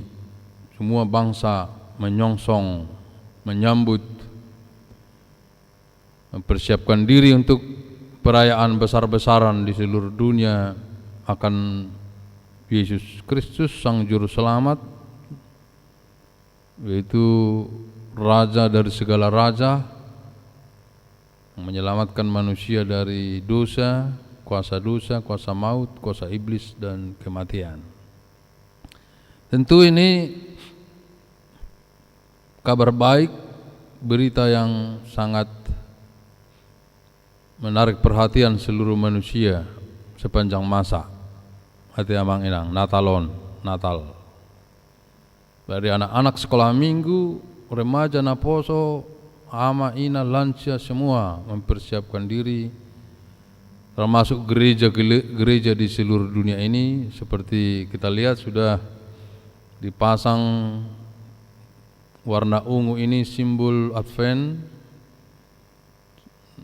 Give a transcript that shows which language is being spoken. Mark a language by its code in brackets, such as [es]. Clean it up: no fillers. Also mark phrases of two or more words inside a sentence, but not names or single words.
[id] Semua bangsa menyongsong, menyambut, mempersiapkan diri untuk perayaan besar-besaran di seluruh dunia akan Yesus Kristus Sang Juru Selamat, yaitu Raja dari segala raja, yang menyelamatkan manusia dari dosa, kuasa maut, kuasa iblis dan kematian. Tentu ini kabar baik, berita yang sangat menarik perhatian seluruh manusia sepanjang masa. Hati [bbc] amang inang, [id] Natal. Dari anak-anak sekolah minggu, remaja naposo, [bbc] ama ina [id] lansia semua mempersiapkan diri, termasuk gereja di seluruh dunia ini. Seperti kita lihat sudah dipasang warna ungu ini, simbol Advent.